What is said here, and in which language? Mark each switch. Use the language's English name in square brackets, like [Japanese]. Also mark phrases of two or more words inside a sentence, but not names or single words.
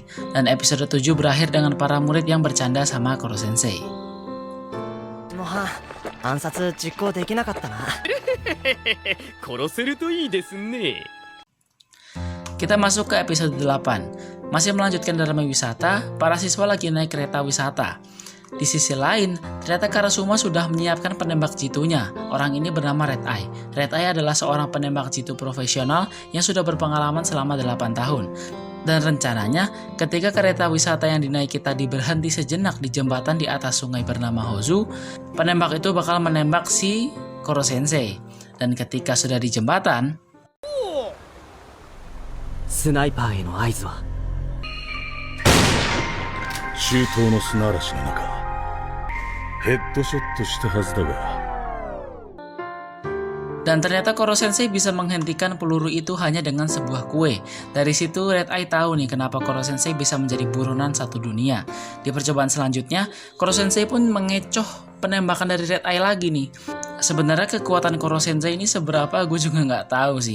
[Indonesian] Dan episode 7 berakhir dengan para murid yang bercanda sama Koro Sensei. [Japanese] 暗殺実行できなかったな。殺せるといいですね。 [Indonesian] Kita masuk ke episode 8. Masih melanjutkan dharma wisata, para siswa lagi naik kereta wisata. Di sisi lain, ternyata Karasuma sudah menyiapkan penembak jitunya. Orang ini bernama Red Eye. Red Eye adalah seorang penembak jitu profesional yang sudah berpengalaman selama 8 tahun. Dan rencananya, ketika kereta wisata yang dinaiki tadi berhenti sejenak di jembatan di atas sungai bernama Hozu, penembak itu bakal menembak si Koro Sensei. Dan ketika sudah di jembatan, [Japanese] スナイパーへの合図は周到の砂嵐の中ヘッドショットしたはずだが [Indonesian] Dan ternyata Koro Sensei bisa menghentikan peluru itu hanya dengan sebuah kue. Dari situ Red Eye tahu nih kenapa Koro Sensei bisa menjadi buronan satu dunia. Di percobaan selanjutnya, Koro Sensei pun mengecoh penembakan dari Red Eye lagi nih. Sebenarnya kekuatan Koro Sensei ini seberapa gue juga nggak tahu sih.